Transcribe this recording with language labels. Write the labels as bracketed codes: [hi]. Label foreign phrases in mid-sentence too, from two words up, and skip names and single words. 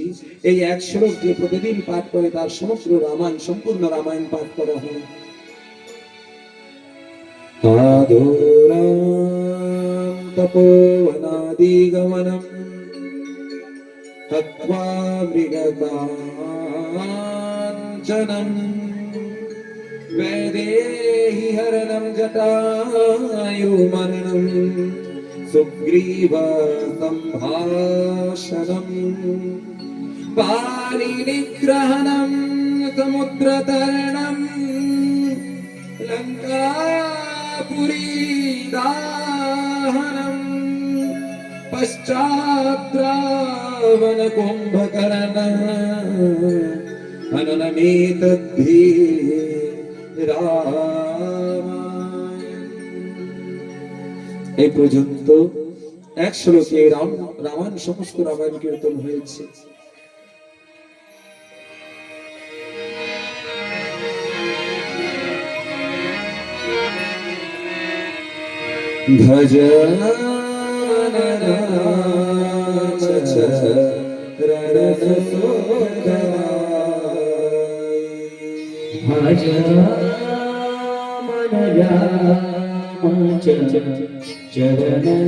[bn] এই এক শ্লোক যে প্রতিদিন পাঠ করে তার সমগ্র রামায়ণ, সম্পূর্ণ রামায়ণ পাঠ করা হয়। [sa] আদোরাম তপোবনাদিগমনম তত্ত্বা মৃগকাঞ্চনম वैदेहि हरणं जटायुमरणं सुग्रीव सम्भाषणं पाणिनिग्रहणं समुद्रतरणं लङ्कापुरीदाहनं पश्चाद्रावणकुम्भकर्णं हननमेतद्धि [bn] এই পর্যন্ত এক শ্লোকে রামায়ণ, সমস্ত রামায়ণ কীর্তন হয়েছে। [hi] ভজন भज मन राम चरण